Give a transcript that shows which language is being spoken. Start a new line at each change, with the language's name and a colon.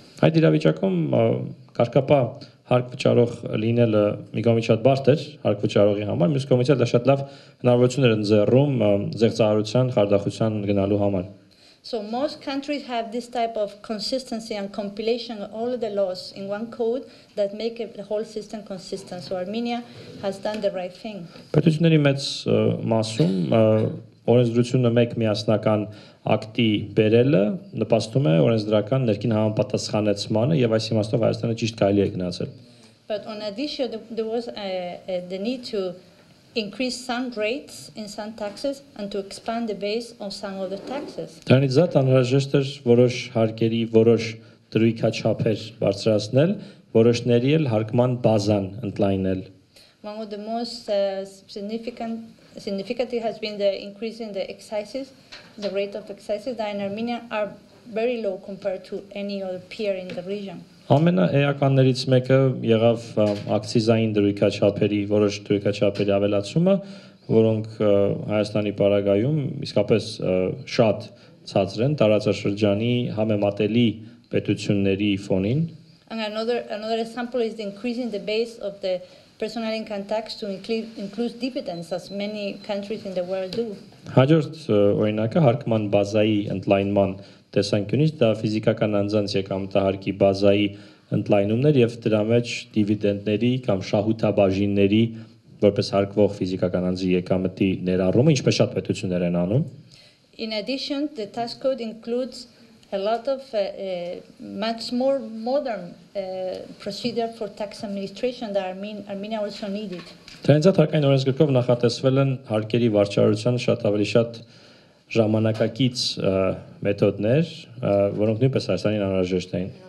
Armenian: Այդ իրավիճակում կարգապահ հարկ վճարող լինելը մի կողմից շատ բարդ էր հարկ վճարողի համար, մյուս կողմից դա շատ լավ հնարավորություն էր ընձեռում զեղծարարության, խարդախության գնալու համար։
English: So most countries have this type of consistency and compilation of all of the laws in one code that make the whole system consistent. So Armenia has done the right thing.
Armenian: Պետությունների մեծ մասում օրենսդրությունը մեկ միասնական ակտի բերելը նպաստում է օրենսդրական ներքին համապատասխանեցմանը եւ այս իմաստով Հայաստանը ճիշտ կարելի է գնացել։
English: But on addition, there was the need to increase some rates in some taxes and to expand the base on some of the taxes.
Armenian: Դրանից զատ անհրաժեշտ էր որոշ հարկերի որոշ դրույքաչափեր բարձրացնել, որոշների էլ հարկման բազան ընդլայնել։
English: One of the most significant has been the increase in the excises, the rate of excises that in Armenia are very low compared to any other peer in the region.
Armenian: Ամենաէականներից մեկը եղավ ակցիզային դրույքաչափերի որոշ դրույքաչափերի ավելացումը, որոնք Հայաստանի պարագայում իսկապես շատ ցածր են տարածաշրջանի համեմատելի պետությունների ֆոնին։
English: And another example is the increase in the base of the personal income tax to include dividends, as many countries in the world do.
Armenian: Հաջորդ օրինակը հարկման բազայի ընդլայնման տեսանկյունից դա ֆիզիկական անձանց եկամտահարկի բազայի ընդլայնումն էր եւ դրա մեջ դիվիդենդների կամ շահութաբաժինների որպես հարկվող ֆիզիկական անձի եկամտի ներառումը, ինչպես շատ պետություններ են անում։
English: In addition, the tax code includes a lot of much more modern procedure for tax administration that Armenia also needed.
Armenian: Դրանից հարկային օրենսգրքով նախատեսվել են հարկերի վարչարության շատ ավելի շատ ժամանակակից մեթոդներ, որոնք նույնպես Հայաստանին անհրաժեշտ էին։